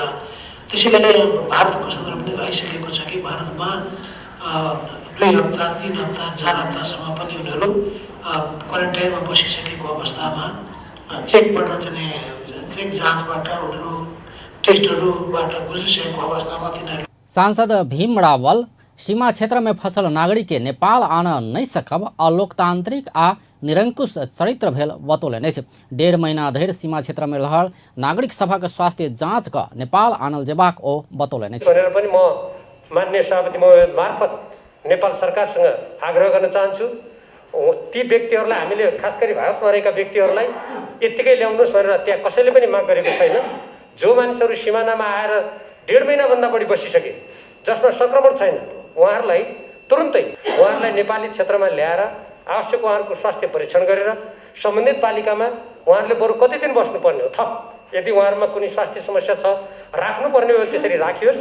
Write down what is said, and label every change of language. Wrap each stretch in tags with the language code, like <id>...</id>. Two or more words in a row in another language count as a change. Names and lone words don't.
<ne>त्यसैले भारतको सन्दर्भ पनि आइसकेको छ कि भारतमा 2 हप्ता 3 हप्ता 4 हप्तासम्म पनि उनीहरू क्वारेन्टाइनमा बसिसकेको अवस्थामा चेक जाँचबाट उनीहरू टेस्टहरूबाट गुज्रिसकेको अवस्थामा तिनीहरू।</ne> <mai>सांसद भीम रावल सीमा क्षेत्र में फंसल नागरिक के नेपाल आन नहीं सकब अलोकतांत्रिक आ निरंकुश चरित्र भेल बतौलनि अछि। 1.5 महीना धरि सीमा क्षेत्र में रहल नागरिक सभक स्वास्थ्य जांच क नेपाल आनल जेबाक ओ बतौलनि अछि।</mai> <ne>भनेर पनि म माननीय सभापति महोदय मार्फत नेपाल सरकारसँग आग्रह गर्न चाहन्छु। ती व्यक्तिहरूलाई हामीले खास गरी भारतमा रहेका व्यक्तिहरूलाई यत्तिकै ल्याउनुहोस् भनेर त्यहाँ कसैले पनि माग गरेको छैन। जो मानिसहरू सिमानामा आएर 1.5 महिनाभन्दा बढी बसिसके, जसमा संक्रमण छैन, उहाँहरूलाई तुरुन्तै उहाँहरूलाई नेपाली क्षेत्रमा ल्याएर आवश्यक उहाँहरूको स्वास्थ्य परीक्षण गरेर सम्बन्धित पालिकामा उहाँहरूले बरु कति दिन बस्नुपर्ने हो थप, यदि उहाँहरूमा कुनै स्वास्थ्य समस्या छ राख्नुपर्ने हो त्यसरी राखियोस्।</ne>